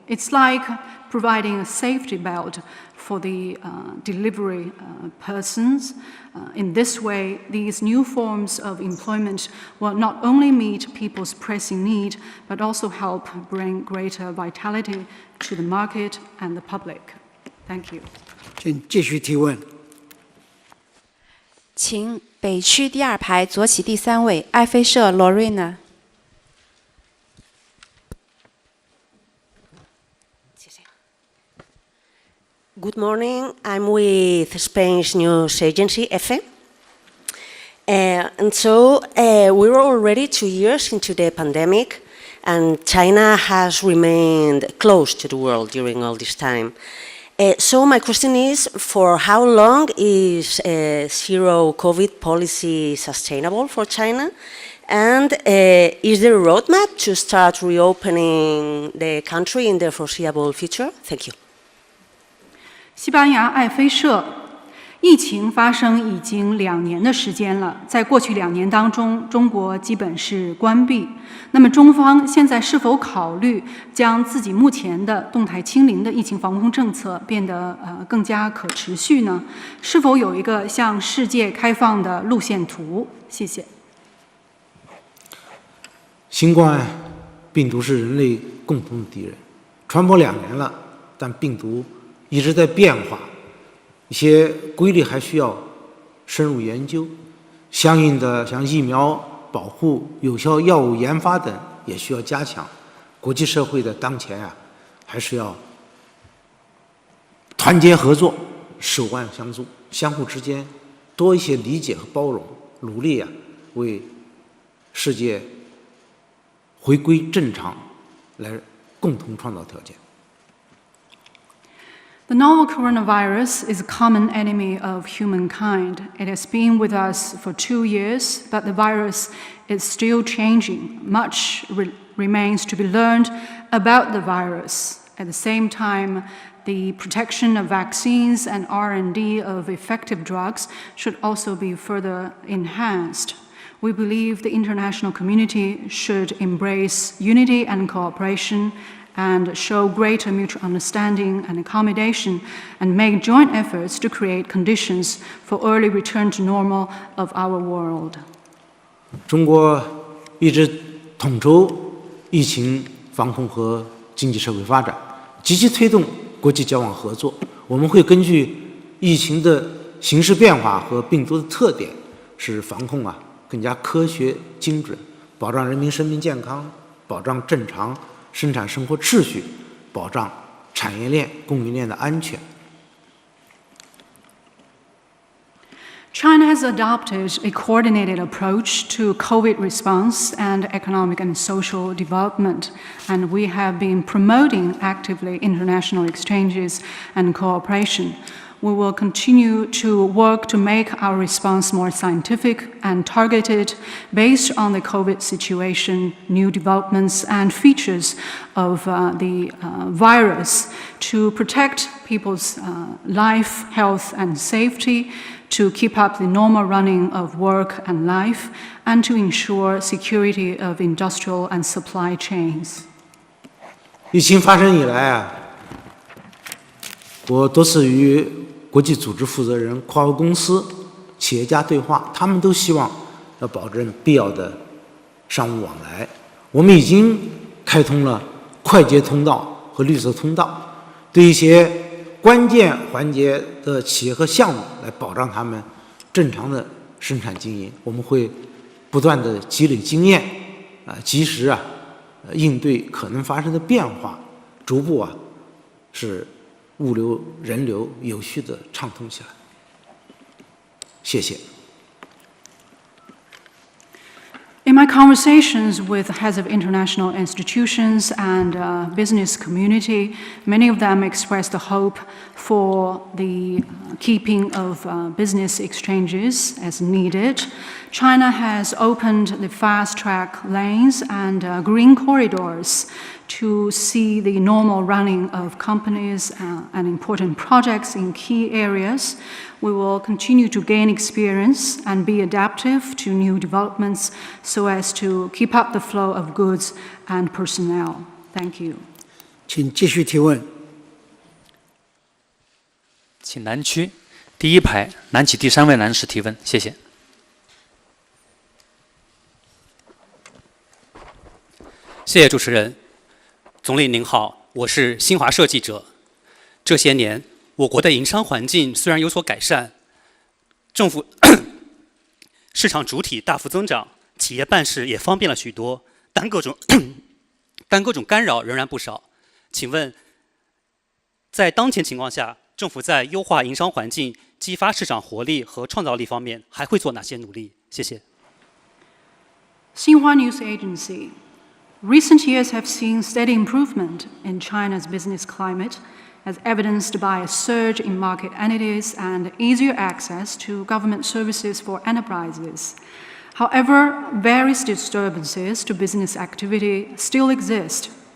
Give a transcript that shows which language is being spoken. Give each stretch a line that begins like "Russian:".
English: It's like providing a safety belt for the delivery persons. In this way, these new forms of employment will not only meet people's pressing need, but also help bring greater vitality to the market and the public. Thank you.
Chinese: 请继续提问。请北区第二排左起第3位爱妃社 Lorena。
English: Good morning. I'm with Spain's news agency, EFE. And so we're already 2 years into the pandemic, and China has remained closed to the world during all this time. So my question is, for how long is zero COVID policy sustainable for China? And is there a roadmap to start reopening the country in the foreseeable future? Thank you.
Chinese: 西班牙爱妃社，疫情发生已经2年的时间了。在过去2年当中，中国基本是关闭。那么，中方现在是否考虑将自己目前的动态清零的疫情防控政策变得更加可持续呢？是否有一个向世界开放的路线图？谢谢。新冠病毒是人类共同的敌人，传播2年了，但病毒一直在变化，一些规律还需要深入研究，相应的像疫苗保护、有效药物研发等也需要加强。国际社会的当前还是要团结合作、手腕相助，相互之间多一些理解和包容，努力为世界回归正常来共同创造条件。
English: The novel coronavirus is a common enemy of humankind. It has been with us for 2 years, but the virus is still changing. Much remains to be learned about the virus. At the same time, the protection of vaccines and R&D of effective drugs should also be further enhanced. We believe the international community should embrace unity and cooperation and show greater mutual understanding and accommodation, and make joint efforts to create conditions for early return to normal of our world.
Chinese: 中国一直统筹疫情防控和经济社会发展，积极推动国际交往合作。我们会根据疫情的形势变化和病毒的特点，使防控更加科学精准，保障人民生命健康，保障正常生产生活秩序，保障产业链、供应链的安全。
English: China has adopted a coordinated approach to COVID response and economic and social development, and we have been promoting actively international exchanges and cooperation. We will continue to work to make our response more scientific and targeted based on the COVID situation, new developments and features of the virus to protect people's life, health and safety, to keep up the normal running of work and life, and to ensure security of industrial and supply chains.
Chinese: 疫情发生以来啊，我多次与国际组织负责人、跨国公司、企业家对话，他们都希望要保证必要的商务往来。我们已经开通了快捷通道和绿色通道，对一些关键环节的企业和项目来保障他们正常的生产经营。我们会不断的积累经验，及时应对可能发生的变化，逐步使物流、人流有序的畅通起来。谢谢。
English: In my conversations with heads of international institutions and business community, many of them expressed the hope for the keeping of business exchanges as needed. China has opened the fast-track lanes and green corridors to see the normal running of companies and important projects in key areas. We will continue to gain experience and be adaptive to new developments so as to keep up the flow of goods and personnel. Thank you.
Chinese: 请继续提问。请南区第一排南起第3位男士提问，谢谢。谢谢主持人。总理您好，我是新华社记者。这些年，我国的营商环境虽然有所改善，政府市场主体大幅增长，企业办事也方便了许多，但各种干扰仍然不少。请问，在当前情况下，政府在优化营商环境、激发市场活力和创造力方面还会做哪些努力？谢谢。
English: Xinhua News Agency. Recent years have seen steady improvement in China's business climate, as evidenced by a surge in market entities and easier access to government services for enterprises. However, various disturbances to business activity still exist.